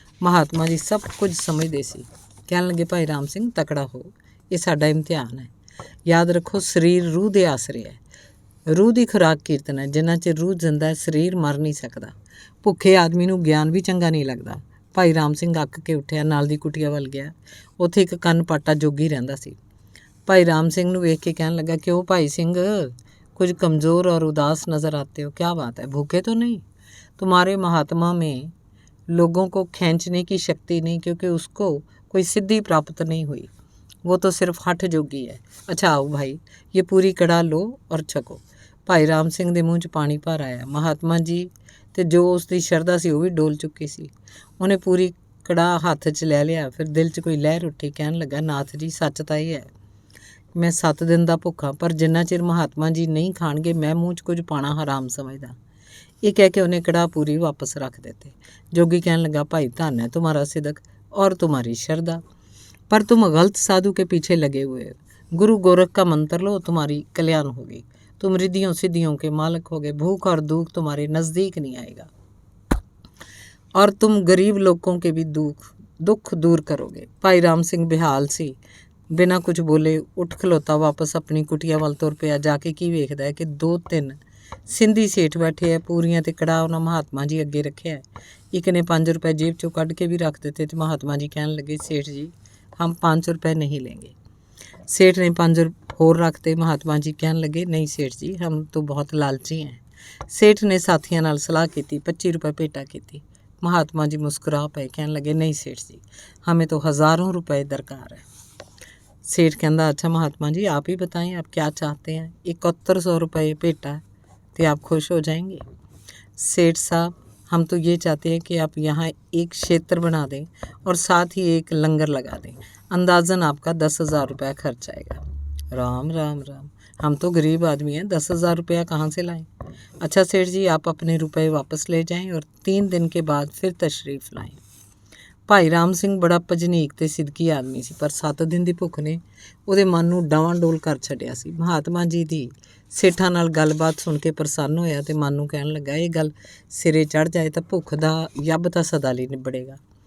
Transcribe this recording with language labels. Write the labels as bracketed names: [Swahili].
[Punjabi] ਮਹਾਤਮਾ ਜੀ ਸਭ ਕੁਝ ਸਮਝਦੇ ਸੀ। ਕਹਿਣ ਲੱਗੇ, ਭਾਈ ਰਾਮ ਸਿੰਘ ਤਕੜਾ ਹੋ, ਇਹ ਸਾਡਾ ਇਮਤਿਹਾਨ ਹੈ। ਯਾਦ ਰੱਖੋ, ਸਰੀਰ ਰੂਹ ਦੇ ਆਸਰੇ ਹੈ। ਰੂਹ ਦੀ ਖੁਰਾਕ ਕੀਰਤਨ ਹੈ। ਜਿੰਨਾ ਚਿਰ ਰੂਹ ਜਿੰਦਾ ਹੈ, ਸਰੀਰ ਮਰ ਨਹੀਂ ਸਕਦਾ। ਭੁੱਖੇ ਆਦਮੀ ਨੂੰ ਗਿਆਨ ਵੀ ਚੰਗਾ ਨਹੀਂ ਲੱਗਦਾ। ਭਾਈ ਰਾਮ ਸਿੰਘ ਅੱਕ ਕੇ ਉੱਠਿਆ, ਨਾਲ ਦੀ ਕੁਟੀਆ ਵੱਲ ਗਿਆ। ਉੱਥੇ ਇੱਕ ਕੰਨ ਪਾਟਾ ਜੋਗੀ ਰਹਿੰਦਾ ਸੀ। ਭਾਈ ਰਾਮ ਸਿੰਘ ਨੂੰ ਵੇਖ ਕੇ ਕਹਿਣ ਲੱਗਾ, ਕਿਉਂ ਭਾਈ ਸਿੰਘ, [Hindi] कुछ कमज़ोर और उदास नज़र आते हो, क्या बात है, भूखे तो नहीं? तुम्हारे महात्मा में लोगों को खींचने की शक्ति नहीं, क्योंकि उसको कोई सिद्धि प्राप्त नहीं हुई, वो तो सिर्फ हठ जोगी है। अच्छा आओ भाई, ये पूरी कड़ा लो और छको। [Punjabi] भाई राम सिंह ਦੇ ਮੂੰਹ 'ਚ ਪਾਣੀ ਭਰ ਆਇਆ। ਮਹਾਤਮਾ ਜੀ ਤੇ ਜੋ ਉਸ ਦੀ ਸ਼ਰਧਾ ਸੀ ਉਹ ਵੀ ਡੋਲ ਚੁੱਕੀ ਸੀ। ਉਹਨੇ ਪੂਰੀ ਕੜਾ ਹੱਥ 'ਚ ਲੈ ਲਿਆ। ਫਿਰ ਦਿਲ 'ਚ ਕੋਈ ਲਹਿਰ ਉੱਠੀ। ਕਹਿਣ ਲੱਗਾ, ਨਾਥ ਜੀ ਸੱਚ ਤਾਂ ਇਹ ਹੈ, ਮੈਂ 7 ਦਿਨ ਦਾ ਭੁੱਖਾ, ਪਰ ਜਿੰਨਾ ਚਿਰ ਮਹਾਤਮਾ ਜੀ ਨਹੀਂ ਖਾਣਗੇ ਮੈਂ ਮੂੰਹ 'ਚ ਕੁਝ ਪਾਣਾ ਹਰਾਮ ਸਮਝਦਾ। ਇਹ ਕਹਿ ਕੇ ਉਹਨੇ ਕੜਾਹ ਪੂਰੀ ਵਾਪਸ ਰੱਖ ਦਿੱਤੇ। [Hindi] जोगी कहने लगा, भाई धन है तुम्हारा सिदक और तुम्हारी श्रद्धा, पर तुम गलत साधु के पीछे लगे हुए हो। गुरु गोरख का मंत्र लो, तुम्हारी कल्याण होगी। तुम रिद्धियों सिद्धियों के मालिक होगे। भूख और दुख तुम्हारे नज़दीक नहीं आएगा और तुम गरीब लोगों के भी दुख दूर करोगे। [Punjabi] भाई राम सिंह बेहाल सी, बिना कुछ बोले उठ खलोता वापस अपनी कुटिया वाल तुर पिया। जाके की वेखदा है कि 2-3 ਸਿੰਧੀ ਸੇਠ ਬੈਠੇ ਹੈ। ਪੂਰੀਆਂ ਤੇ ਕੜਾਹ ਉਹਨਾਂ ਮਹਾਤਮਾ ਜੀ ਅੱਗੇ ਰੱਖਿਆ। ਇੱਕ ਨੇ 5 रुपए जेब चों ਕੱਢ ਕੇ ਵੀ ਰੱਖ ਦਿੱਤੇ ਤੇ ਮਹਾਤਮਾ ਜੀ ਕਹਿਣ ਲੱਗੇ, [Hindi] सेठ जी हम 5 रुपए नहीं लेंगे। [Punjabi] सेठ ने 5 ਹੋਰ ਰੱਖਤੇ। ਮਹਾਤਮਾ ਜੀ ਕਹਿਣ ਲੱਗੇ, [Hindi] नहीं सेठ जी हम तो बहुत लालची हैं। [Punjabi] सेठ ने ਸਾਥੀਆਂ ਨਾਲ ਸਲਾਹ ਕੀਤੀ, 25 रुपए ਭੇਟਾ ਕੀਤੀ। [Hindi] महात्मा जी मुस्कुरा पए, कहने लगे, नहीं सेठ जी हमें तो हज़ारों रुपए दरकार है। सेठ कहता, अच्छा महात्मा जी आप ही बताएं आप क्या चाहते हैं। 7100 रुपये भेटा है तो आप खुश हो जाएंगे। सेठ साहब हम तो ये चाहते हैं कि आप यहाँ एक क्षेत्र बना दें और साथ ही एक लंगर लगा दें। अंदाज़न आपका 10,000 रुपया खर्च आएगा। राम राम राम, हम तो गरीब आदमी हैं, 10,000 रुपया कहाँ से लाएं। अच्छा सेठ जी आप अपने रुपए वापस ले जाएं और 3 दिन के बाद फिर तशरीफ़ लाएं। [Punjabi] ਭਾਈ ਰਾਮ ਸਿੰਘ ਬੜਾ ਭਜਨੀਕ ਤੇ ਸਿਦਕੀ ਆਦਮੀ ਸੀ, ਪਰ 7 ਦਿਨ ਦੀ ਭੁੱਖ ਨੇ ਉਹਦੇ ਮਨ ਨੂੰ ਡਾਵਾਂ-ਡੋਲ ਕਰ ਛੱਡਿਆ ਸੀ। ਮਹਾਤਮਾ ਜੀ ਦੀ ਸੇਠਾਂ ਨਾਲ ਗੱਲਬਾਤ ਸੁਣ ਕੇ ਪ੍ਰਸੰਨ ਹੋਇਆ ਤੇ ਮਨ ਨੂੰ ਕਹਿਣ ਲੱਗਾ, ਇਹ ਗੱਲ ਸਿਰੇ ਚੜ ਜਾਏ ਤਾਂ ਭੁੱਖ ਦਾ ਯੱਬ ਤਾਂ ਸਦਾ ਲਈ ਨਿਬੜੇਗਾ।